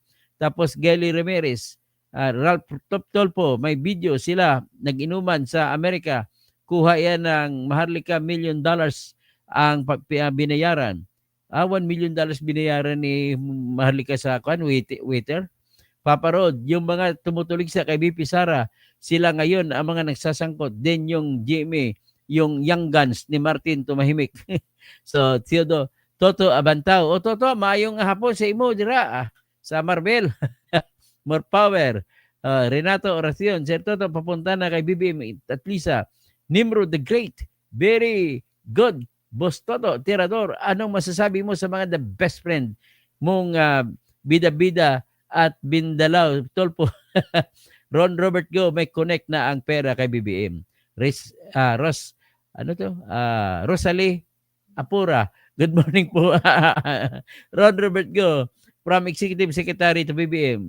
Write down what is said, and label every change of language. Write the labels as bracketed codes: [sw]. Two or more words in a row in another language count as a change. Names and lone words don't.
[tl] Tapos Gelly Ramirez, Ralph Tolpo, may video sila, nag-inuman sa Amerika, kuha yan ng Maharlika $1 million ang binayaran. $1 million binayaran ni Maharlika sa waiter. Papa Rod, yung mga tumutulig sa kay BP Sara, sila ngayon ang mga nagsasangkot. Then yung GMA, yung Young Guns ni Martin tumahimik. So, Theodo, Toto Abantao. [ceb] O Toto, maayong hapon sa imo, dira, sa Marvel. [en] More power. [tl] Renato Oracion, Sir Toto, papunta na kay BBM at Lisa. [en] Nimrod the Great, very good. [tl] Boss Toto, Tirador, anong masasabi mo sa mga [en] the best friend [tl] mong bida-bida at Bindalaw, Tolpo? Ron Robert Go, may connect na ang pera kay BBM. [en] Rosalie Apura, good morning po. Ron Robert Go, from Executive Secretary to BBM.